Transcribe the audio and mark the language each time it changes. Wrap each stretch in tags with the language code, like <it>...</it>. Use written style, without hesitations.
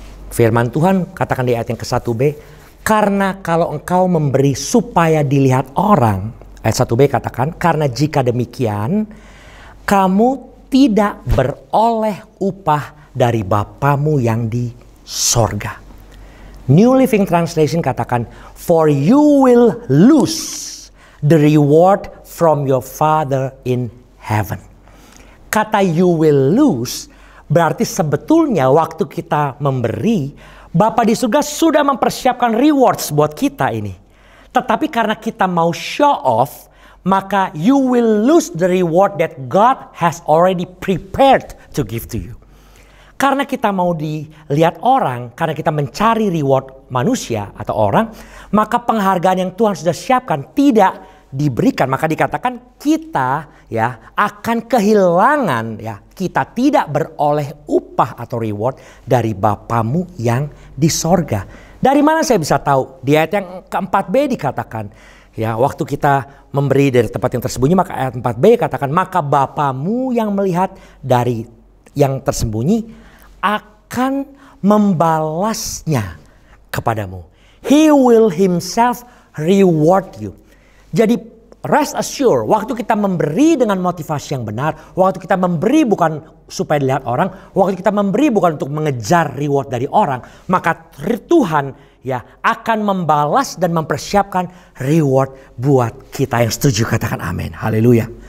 <id>Firman Tuhan katakan di ayat yang ke-1b, karena kalau engkau memberi supaya dilihat orang, ayat 1b katakan, karena jika demikian, kamu tidak beroleh upah dari Bapamu yang di sorga.</id> <en>New Living Translation</en> <id>katakan,</id> <en>for you will lose the reward from your Father in heaven.</en> <id>Kata</id> <en>you will lose</en> <id>berarti sebetulnya waktu kita memberi, Bapa di surga sudah mempersiapkan rewards buat kita ini. Tetapi karena kita mau</id> <en>show off,</en> <id>maka</id> <en>you will lose the reward that God has already prepared to give to you.</en> <id>Karena kita mau dilihat orang, karena kita mencari reward manusia atau orang, maka penghargaan yang Tuhan sudah siapkan tidak diberikan. Maka dikatakan kita ya akan kehilangan, ya kita tidak beroleh upah atau reward dari Bapamu yang di sorga. Dari mana saya bisa tahu? Di ayat yang ke-4b dikatakan, ya waktu kita memberi dari tempat yang tersembunyi, maka ayat 4b katakan, maka Bapamu yang melihat dari yang tersembunyi akan membalasnya kepadamu.</id> <en>He will himself reward you.</en> <id>Jadi</id> <en>rest assured,</en> <id>waktu kita memberi dengan motivasi yang benar, waktu kita memberi bukan supaya dilihat orang, waktu kita memberi bukan untuk mengejar reward dari orang, maka Tuhan ya akan membalas dan mempersiapkan reward buat kita. Yang setuju katakan amin. Haleluya.</id>